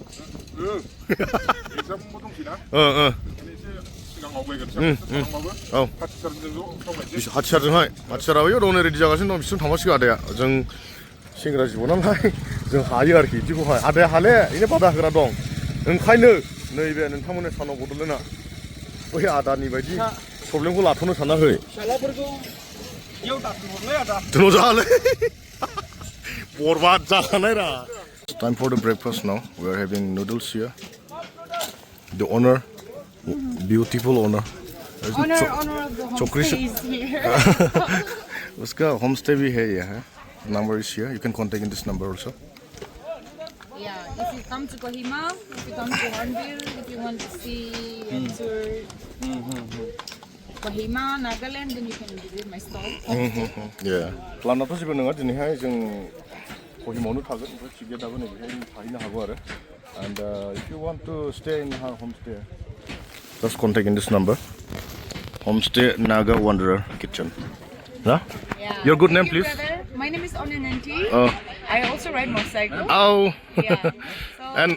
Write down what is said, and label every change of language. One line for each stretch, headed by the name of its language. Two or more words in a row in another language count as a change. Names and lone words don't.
Bodo: हाथियारजोंहाय बैयाव दं रेडि जागासिनो दं बिसोर थांबासिगोन आदाया जों सेंग्रा जिबो नालाय जों हायो आरोखि बिदिखौहाय आदाया हाले बेनो बादा होग्रा दं ओंखायनो नैबे नोंथांमोननि सानाव बड'लेण्डआ बै आदानि बायदि प्रब्लेमखौ लाथ'नो सानाखै दोनजालै बरबाद जाखानाय रा
English: Time for the breakfast now. We are having noodles here. The owner, beautiful owner. Owner of the homestay is here.
Hindi: उसका
English: homestay
Hindi: भी है यहाँ.
English: Number is here. You can contact in this number also. Yeah, if you come to Kohima, if you come to Hornbill, if you want to see and tour Kohima, Nagaland, then you can visit my stall. Yeah.
Bodo: प्लानआथ' जेबो नङा दिनैहाय जों Kohimaवनो थागोन ओमफ्राय थिगैया दाबो नै बेहाय थाहैनो हागौ आरो
English: and if you want to stay in our homestay just contact in this number homestay Naga Wanderer Kitchen. Yeah? Your good name please? Brother. My name is Onananti. I also ride motorcycle. Oh. Yeah. So,